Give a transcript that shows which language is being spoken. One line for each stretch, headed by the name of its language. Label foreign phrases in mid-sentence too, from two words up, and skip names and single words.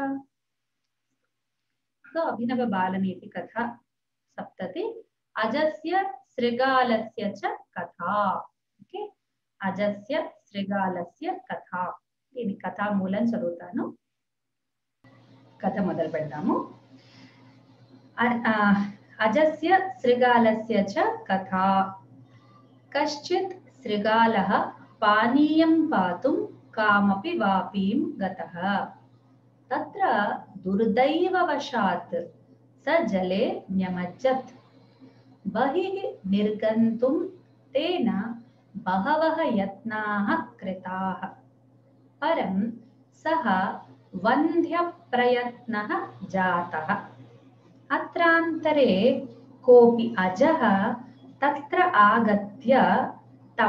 Sanskrit: तो अभिनव बालनीति कथा सप्तति अजस्य श्रृगालस्य च कथा ओके अजस्य श्रृगालस्य कथा
Telugu: ఇది కథా మూలం చదువుతాను కథ మొదలు పెడదాము
Sanskrit: అజస్య శృగాలస్య చ కథా కశ్చిత్ శృగాలః పానీయం పాతుం కామపి వాపీం గతః तत्र दुर्दैववशात् स जले न्यमज्जत् बहिः निर्गन्तुं तेन बहवः यत्नाः कृताः परं सः वन्ध्यप्रयत्नः जातः अत्रान्तरे कोऽपि अजः तत्र आगत्य तम्